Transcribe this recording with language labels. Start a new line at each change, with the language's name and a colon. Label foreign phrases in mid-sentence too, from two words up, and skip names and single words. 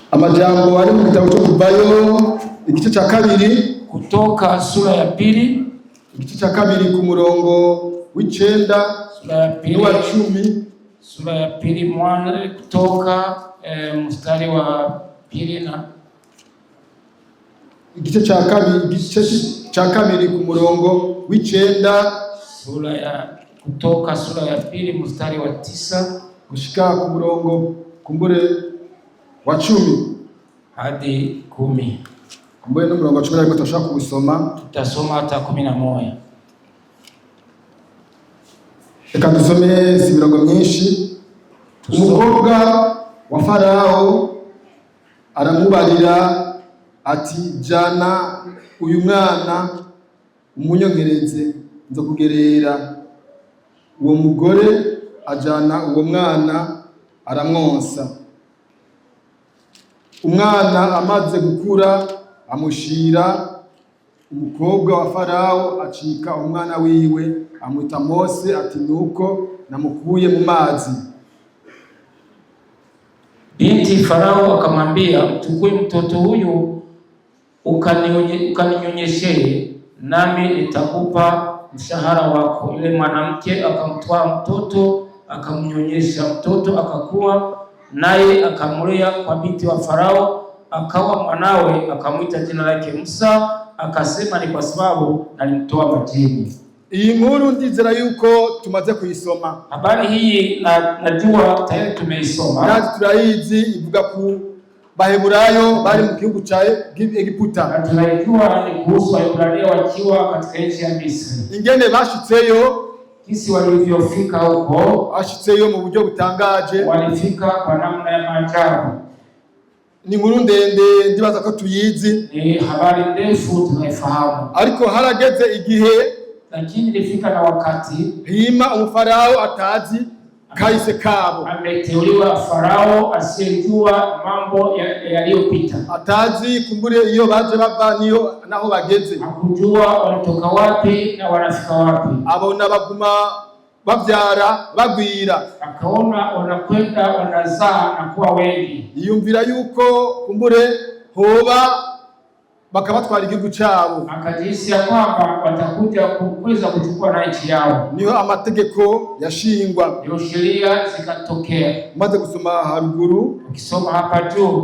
Rundi: Amajambo ari mu gitabo cyo Kuvayo igice cya kabiri,
Swahili: Kutoka sura ya pili
Rundi: igice cya kabiri ku murongo w'icenda n'uwa 10.
Swahili: Sura ya pili mwanzo Kutoka mstari wa pili na
Rundi: igice cya kabiri ku murongo w'icenda,
Swahili: Kutoka sura ya pili mstari wa 9
Rundi: gushika ku murongo kumbure wa 10
Swahili: hadi 10.
Rundi: Kumbure n'umurongo wa 10 ariko tutashaka kubisoma,
Swahili: tutasoma hata 11.
Rundi: Reka dusome si mirongo myinshi. Umukobwa wa Farao aramubarira ati, jana uyu mwana umunyongereze nzokugerera. Uwo mugore ajana uwo mwana aramwonsa. Umwana amaze gukura amushira umukobwa wa Farao, acika umwana wiwe amwita Mose, ati nuko namukuye mu mazi.
Swahili: Binti Farao akamwambia, mchukue mtoto huyu ukaninyonyeshe, nami nitakupa mshahara wako. Yule mwanamke akamtwaa mtoto akamnyonyesha, mtoto akakua, naye akamlea kwa binti wa Farao, akawa mwanawe, akamwita jina lake Musa, akasema ni kwa sababu alimtoa majini.
Rundi: Iyi nkuru ndizera yuko tumaze kuyisoma.
Swahili: Habari hii najua tayari tumeisoma.
Rundi: Nazi turayizi, ivuga ku Baheburayo bari mu gihugu cha Egiputa.
Swahili: Tunajua ni kuhusu Waebrania wakiwa katika nchi ya Misri.
Rundi: Ingene bashitseyo,
Swahili: kisi walivyofika huko,
Rundi: bashitseyo mu buryo butangaje,
Swahili: walifika kwa namna ya maajabu.
Rundi: Ni nkuru ndende ndibaza ko tuyizi,
Swahili: ni habari ndefu tunaifahamu,
Rundi: ariko harageze igihe,
Swahili: lakini ilifika na wakati
Rundi: hima Farao atazi kaise kabo.
Swahili: Ameteuliwa Farao asiyejua mambo yaliyopita,
Rundi: atazi kumbure iyo baje bava niyo naho bageze,
Swahili: hakujua wanatoka wapi na wanafika wapi.
Rundi: Abona baguma bavyara bagwira,
Swahili: akaona wanakwenda wanazaa na kuwa wengi.
Rundi: Yumvira yuko kumbure hoba bakabatwara igihugu cyabo,
Swahili: akajisi ya kwamba watakuja kuweza kuchukua na nchi yao.
Rundi: Niyo amategeko yashingwa,
Swahili: niyo sheria zikatokea.
Rundi: Maze gusoma haruguru,
Swahili: ukisoma hapa juu